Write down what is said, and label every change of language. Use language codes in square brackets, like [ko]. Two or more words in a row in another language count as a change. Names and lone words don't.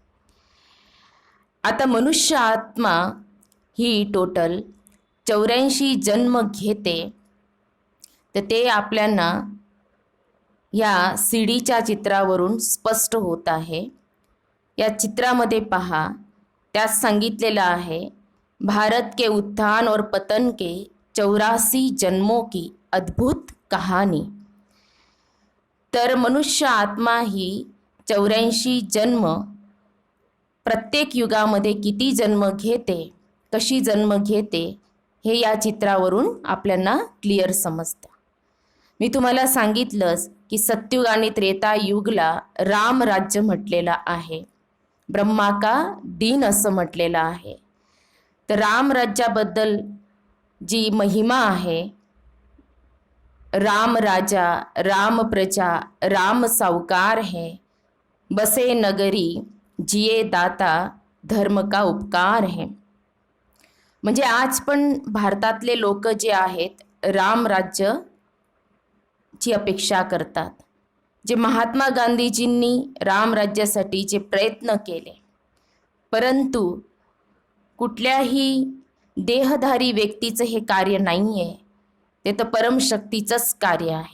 [mr] आता मनुष्य आत्मा ही टोटल 84 जन्म घेते. तर ते आपल्याला या सीडीच्या चित्रावरून स्पष्ट होत आहे. या चित्रामध्ये पहा, त्यात सांगितलेलं आहे [hi] भारत के उत्थान और पतन के 84 जन्मों की अद्भुत कहानी. [mr] तर मनुष्य आत्मा ही 84 जन्म प्रत्येक युगामध्ये किती जन्म घेते, कशी जन्म घेते हे या चित्रावरून आपल्याला क्लिअर समजतं. मी तुम्हाला सांगितलंच की सत्युग आणि त्रेता युगला राम राज्य म्हटलेलं आहे, [hi] ब्रह्मा का दिन [mr] असं म्हटलेलं आहे. तर राम राज्याबद्दल जी महिमा आहे, [hi] राम राजा राम प्रजा राम सावकार है, बसे नगरी जिये दाता धर्म का उपकार है. [mr] म्हणजे आज पण भारतातले लोक जे आहेत राम राज्य ची अपेक्षा करतात. जे महात्मा गांधीजींनी राम राज्यासाठी जे प्रयत्न केले, परंतु कुठल्याही देहधारी व्यक्तीचं हे कार्य नाही आहे, ते तर परमशक्तीचंच कार्य आहे.